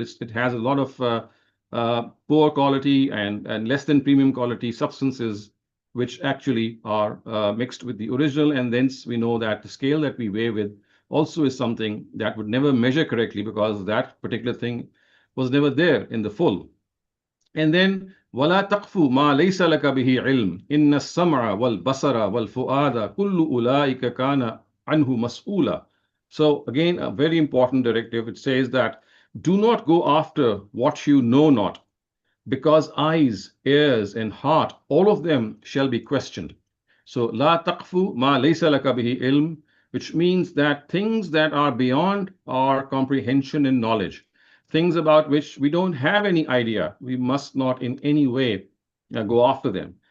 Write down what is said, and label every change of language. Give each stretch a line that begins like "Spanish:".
English: It has a lot of poor quality and less than premium quality substances which actually are mixed with the original. And thence we know that the scale that we weigh with also is something that would never measure correctly because that particular thing was never there in the full. And then
Arabic: وَلَا تَقْفُ مَا لَيْسَ لَكَ بِهِ عِلْمٍ إِنَّ السَّمْعَ وَالْبَصَرَ وَالْفُؤَادَ كُلُّ أُولَٰئِكَ كَانَ عَنْهُ مَسْئُولًا.
English: So again, a very important directive. It says that do not go after what you know not, because eyes, ears, and heart, all of them shall be questioned. So
Arabic: la taqfu ma laysa laka bihi ilm,
English: which means that things that are beyond our comprehension and knowledge, things about which we don't have any idea, we must not in any way go after them.